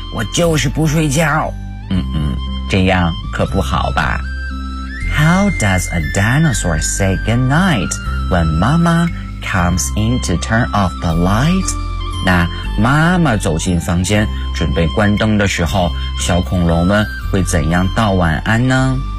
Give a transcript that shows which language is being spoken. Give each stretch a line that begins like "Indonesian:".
Chinese: 我就是不睡觉。这样可不好吧。
English: How does a dinosaur say goodnight when mama comes in to turn off the light?
Chinese: 那妈妈走进房间准备关灯的时候，小恐龙们会怎样道晚安呢？